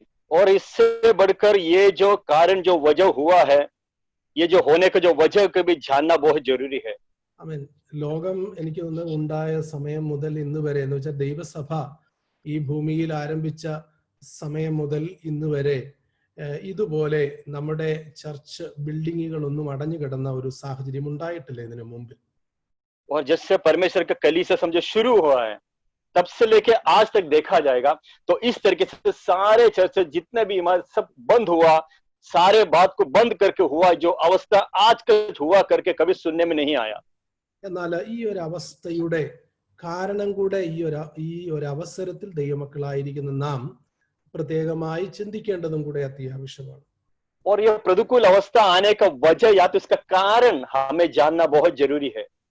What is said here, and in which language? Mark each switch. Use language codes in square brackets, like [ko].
[hi] और इससे बढ़कर ये जो कारण जो वजह हुआ है, ये जो होने का जो वजह को भी जानना बहुत जरूरी है. [ml] ആമേൻ. ലോകം എനിക്ക് തോന്നുന്നു ഉണ്ടായ സമയം മുതൽ ഇന്ന് വരെ എന്ന് വെച്ചാൽ ദൈവസഭ ഈ ഭൂമിയിൽ ആരംഭിച്ച സമയം മുതൽ ഇന്ന് വരെ ഇതുപോലെ നമ്മുടെ ചർച്ച് ബിൽഡിങ്ങുകളൊന്നും അടഞ്ഞു കിടന്ന ഒരു സാഹചര്യം ഉണ്ടായിട്ടില്ല ഇതിനു മുമ്പ്. [hi] और जिससे परमेश्वर का कलीसिया समझो शुरू हुआ है, तब से लेके आज तक देखा जाएगा तो इस तरीके से सारे चर्च जितने भी इमारत सब बंद हुआ, सारे बात को बंद करके हुआ, जो अवस्था आज कल हुआ करके कभी सुनने में नहीं आया. [ml] എന്നാൽ ഈ ഒരു അവസ്ഥയുടെ കാരണം കൂടെ ഈ ഒരു അവസരത്തിൽ ദൈവമക്കളായിരിക്കുന്ന നാം പ്രത്യേകമായി ചിന്തിക്കേണ്ടതും കൂടെ അത്യാവശ്യമാണ്. [hi] और ये प्रतिकूल अवस्था आने का वजह या तो इसका कारण हमें जानना बहुत जरूरी है.